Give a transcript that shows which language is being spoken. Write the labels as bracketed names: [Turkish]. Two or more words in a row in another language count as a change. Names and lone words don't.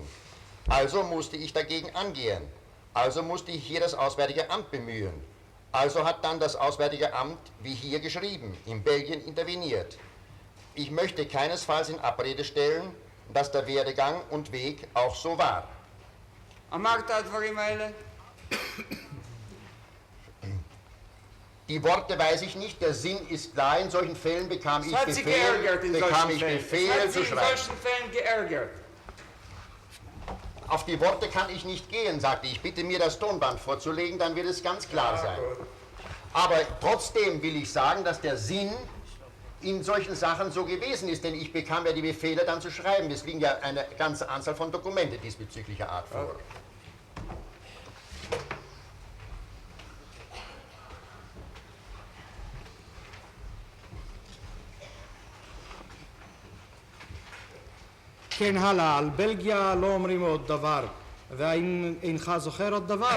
[German] Also musste ich dagegen angehen. Also musste ich hier das Auswärtige Amt bemühen. Also hat dann das Auswärtige Amt, wie hier geschrieben, in Belgien interveniert. Ich möchte keinesfalls in Abrede stellen, dass der Werdegang und Weg auch so war. [Hebrew] אמרת הדברים האלה? [German] Die Worte weiß ich nicht, der Sinn ist klar, in solchen Fällen bekam ich Es hat Sie geärgert in Befehl solchen Fällen. Es Befehl hat Sie zu in schreiben. solchen Fällen geärgert. Auf die Worte kann ich nicht gehen, sagte ich. Bitte mir das Tonband vorzulegen, dann wird es ganz klar sein. Aber trotzdem will ich sagen, dass der Sinn in solchen Sachen so gewesen ist, denn ich bekam ja die Befehle dann zu schreiben. Es liegen ja eine ganze Anzahl von Dokumente diesbezüglicher Art vor. [Hebrew] כן, הלאה, על בלגיה לא אומרים עוד דבר, והאם אינך זוכר עוד דבר?